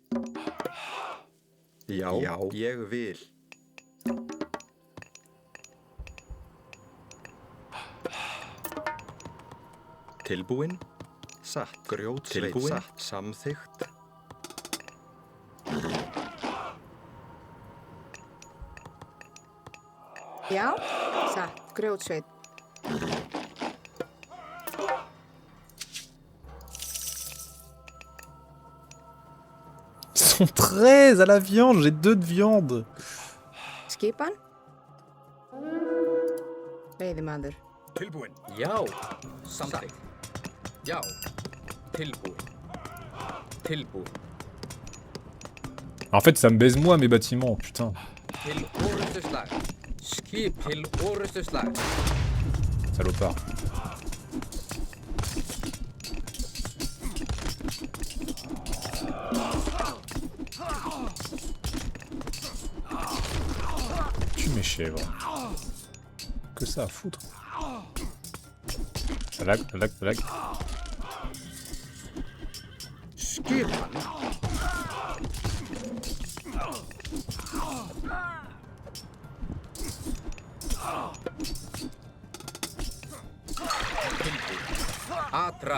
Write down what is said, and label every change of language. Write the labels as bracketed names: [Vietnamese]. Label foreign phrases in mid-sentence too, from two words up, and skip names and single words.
[Icelandic] Já. Já. Ég vil. Tilbúin. Satt. Grjótsveit. Tilbúin. Satt. Samþykkt. Já. Satt. Grjótsveit. [French] Ils sont 13 à la viande, j'ai 2 de viande. [Icelandic] Skipan. Veiðimaður. Tilbúin. Já. Samþykkt. Já. Tilbúin. Tilbúin. [French] En fait, ça me baise moi mes bâtiments, putain. [Icelandic] Til orustuslag. Skip. Til orustuslag. [French] Salopard. Tue mes chèvres. Que ça à foutre. Ça lag. [Icelandic] Skipan. Atrá.